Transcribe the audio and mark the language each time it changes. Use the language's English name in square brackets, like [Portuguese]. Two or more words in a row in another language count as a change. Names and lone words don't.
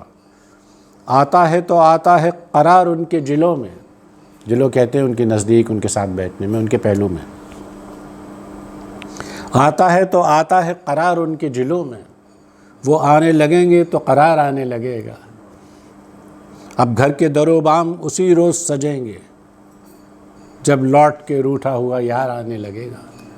[Urdu] آتا ہے تو آتا ہے قرار ان کے جلوں میں، جلو کہتے ہیں ان کے نزدیک، ان کے ساتھ بیٹھنے میں، ان کے پہلو میں. آتا ہے تو آتا ہے قرار ان کے جلوں میں، وہ آنے لگیں گے تو قرار آنے لگے گا. اب گھر کے در و بام اسی روز سجیں گے، جب لوٹ کے روٹھا ہوا یار آنے لگے گا.